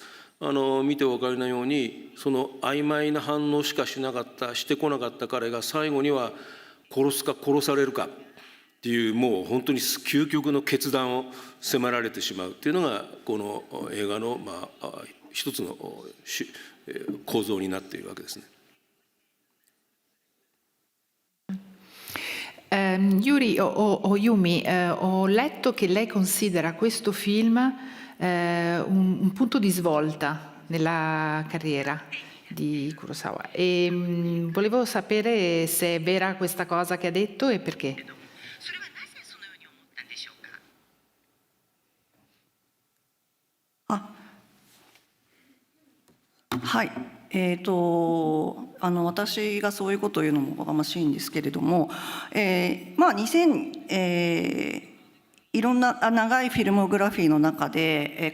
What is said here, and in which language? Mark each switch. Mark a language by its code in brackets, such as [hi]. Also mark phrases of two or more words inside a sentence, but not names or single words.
[ja] 見てお分かりのように、その曖昧な反応しかしてこなかった彼が最後には殺すか殺されるかっていう、もう本当に究極の決断を迫られてしまうっていうのがこの映画の一つの構造になっているわけですね。 [it] Yuri o Yumi, ho letto che lei considera questo film un punto di svolta nella carriera di Kurosawa e volevo sapere se è vera questa cosa che ha detto e perché. [ja] はい。私がそういうことを言うのもおこがましいんですけれども、いろんな長いフィルモグラフィーの中で、